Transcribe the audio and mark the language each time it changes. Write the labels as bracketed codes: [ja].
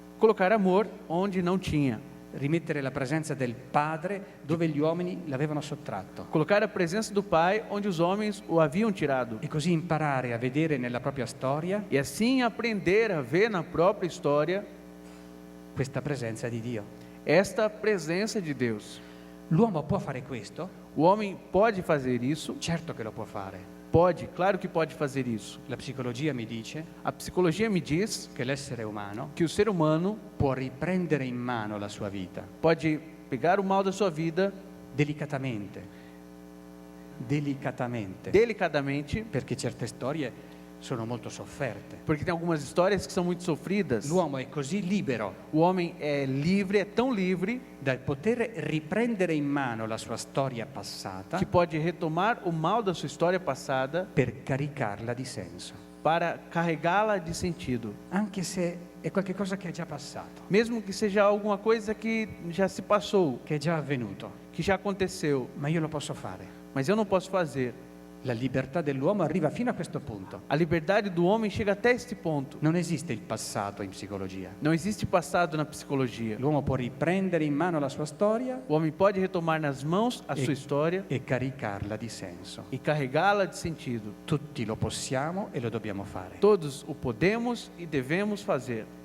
[pt] colocar amor onde não tinha, [it] rimettere la presenza del padre dove gli uomini l'avevano sottratto [pt] colocar a presença do Pai onde os homens o haviam tirado, [it] e così imparare a vedere nella propria storia [pt] e assim aprender a ver na própria história [it] questa presenza di Dio. [pt] esta presença de Deus. [it] L'uomo può fare questo? [pt] O homem pode fazer isso? [it] Certo che lo può fare. [pt] Pode, claro que pode fazer isso. [it] La psicologia mi dice [pt] A psicologia me diz [it] che l'essere umano [pt] que o ser humano [it] può riprendere in mano la sua vita [pt] pode pegar o mal da sua vida [it] delicatamente, [pt] delicadamente, [it] perché certe storie sono molto sofferte. [pt] porque tem algumas histórias que são muito sofridas. [it] L'uomo è così libero [pt] O homem é livre, é tão livre, [it] da poter riprendere in mano la sua storia passata [pt] que pode retomar o mal da sua história passada [it] per caricarla di senso, [pt] para carregá-la de sentido. [it] anche se è qualcosa che è già passato, [pt] Mesmo que seja alguma coisa que já se passou, [it] che è già avvenuto, [pt] que já aconteceu, [it] ma io lo posso fare. [pt] mas eu não posso fazer. [it] La libertà dell'uomo arriva fino a questo punto. [pt] A liberdade do homem chega até este ponto. [it] Non esiste il passato in psicologia. [pt] Não existe passado na psicologia. [it] L'uomo può riprendere in mano la sua storia [pt] O homem pode retomar nas mãos a sua história [it] e caricarla di senso. [pt] e carregá-la de sentido. [it] Tutti lo possiamo e lo dobbiamo fare. [pt] Todos o podemos e devemos fazer.